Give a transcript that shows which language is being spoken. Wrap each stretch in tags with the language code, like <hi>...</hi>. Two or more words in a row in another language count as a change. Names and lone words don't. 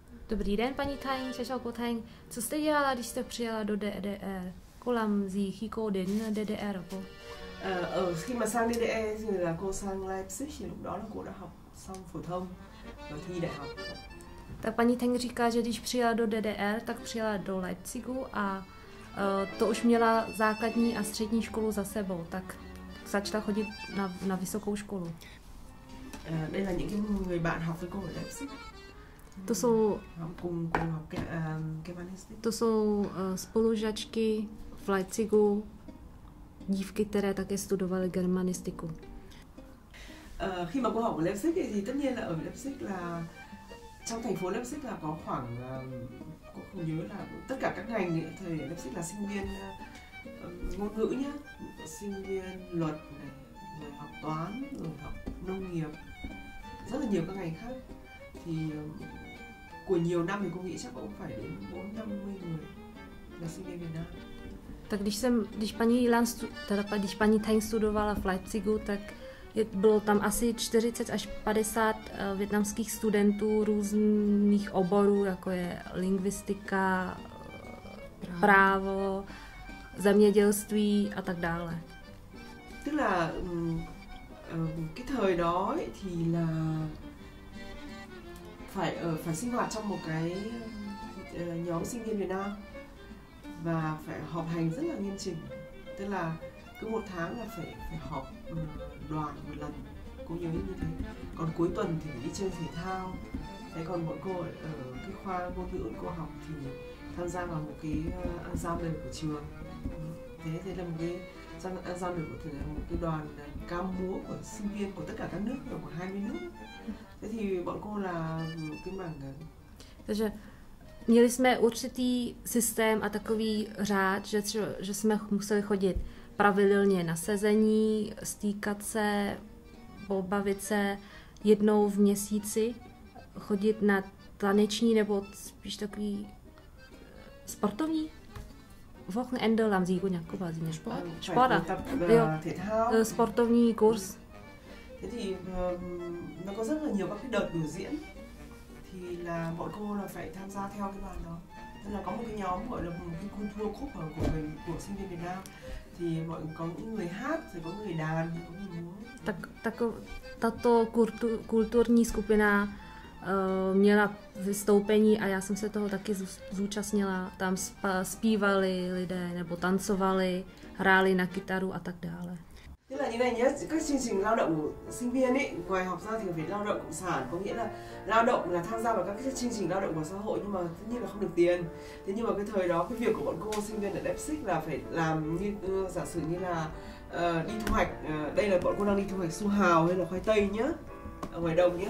<cs>Dobrý den, paní Thanh,</cs> <vi>chào cô Thanh.</vi> <cs>Co jste dělala, když jste přijela do DDR?</cs> <vi>Cô làm gì khi cô đến DDR hả cô? Khi mà sang DDR thì là cô sang Leipzig, thì lúc đó là cô đã học xong phổ thông và thi đại học.</vi> <cs>Tak paní Thanh říká, že když přijela do DDR, tak přijela do Leipzigu a to už měla základní a střední školu za sebou, tak začala chodit na vysokou školu.</cs> <vi>Đây là những cái người bạn học với cô ở Leipzig.</vi> <cs>To jsou,</cs> <vi>cùng học germanistik.</vi> <cs>To jsou spolužačky v Leipzigu, dívky, které také studovaly germanistiku.</cs> <vi>Khi mà cô học ở Leipzig thì tất nhiên là ở Leipzig là trong thành phố Leipzig là có khoảng cô không nhớ là tất cả các ngành ấy, thời Leipzig là sinh viên ngôn ngữ nhá, sinh viên luật này, rồi học toán, rồi học nông nghiệp, rất là nhiều các ngành khác. Thì của nhiều năm thì cô nghĩ chắc cũng phải đến 4-50 người là sinh viên Việt Nam.</vi> <cs>Tak když paní Thanh studovala v Leipzigu, tak bylo tam asi 40 až 50 vietnamských studentů různých oborů, jako je lingvistika, právo, zemědělství a tak dále.</cs> <vi>Tức là cái thời đó ấy, thì là phải sinh hoạt trong một cái nhóm sinh viên Việt Nam và phải họp hành rất là nghiêm chỉnh, tức là cứ một tháng là phải họp đoàn một lần, cô nhớ như thế. Còn cuối tuần thì đi chơi thể thao. Thế còn bọn cô ở cái khoa ngôn ngữ cô học thì tham gia vào một cái ensemble của trường. Thế là một cái ensemble của một cái đoàn ca múa của sinh viên của tất cả các nước, ở khoảng 20 nước. Thế thì bọn cô là cái mảng.</vi> <cs>Takže měli jsme určitý systém a takový řád, že jsme museli chodit pravidelně na sezení, stýkat se, pobavit se jednou v měsíci, chodit na taneční nebo spíš takový sportovní.</cs> <vi>Wochenende làm gì cô nhỉ? Cô bảo gì nhỉ? Sport à? Thể thao.</vi> <cs>Sportovní kurz.</cs> <vi>Thế thì nó có rất là nhiều các cái đợt biểu diễn, thì là bọn cô là phải tham gia theo cái đoàn đó. Tức là có một cái nhóm gọi là một cái cultural khúc của sinh viên Việt Nam, thì có những người hát, rồi có người đàn, có người múa.</vi> <cs>Tato kulturní skupina měla vystoupení a já jsem se toho taky zúčastnila. Tam zpívali lidé nebo tancovali, hráli na kytaru a tak dále.</cs> <vi>Thế là như này nhé, các chương trình lao động của sinh viên ấy, ngoài học ra thì phải lao động cộng sản, có nghĩa là lao động là tham gia vào các cái chương trình lao động của xã hội, nhưng mà tất nhiên là không được tiền. Thế nhưng mà cái thời đó cái việc của bọn cô sinh viên ở Leipzig là phải làm như giả sử như là đi thu hoạch, đây là bọn cô đang đi thu hoạch su hào hay là khoai tây nhá, ở ngoài đồng nhá.</vi>